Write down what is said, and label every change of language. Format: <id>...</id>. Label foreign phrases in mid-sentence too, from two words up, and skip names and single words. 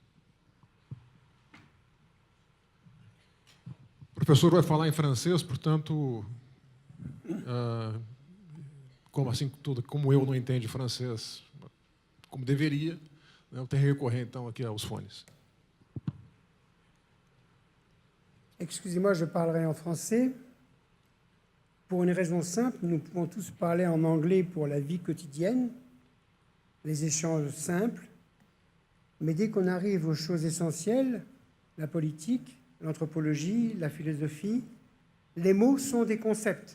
<pt>O professor vai falar em francês, portanto, como eu não entendo francês como deveria, eu tenho que recorrer, então, aqui aos fones.</pt> <fr>Excusez-moi, je parlerai en français. Pour une raison simple, nous pouvons tous parler en anglais pour la vie quotidienne, les échanges simples, mais dès qu'on arrive aux choses essentielles, la politique, l'anthropologie, la philosophie, les mots sont des concepts.</fr>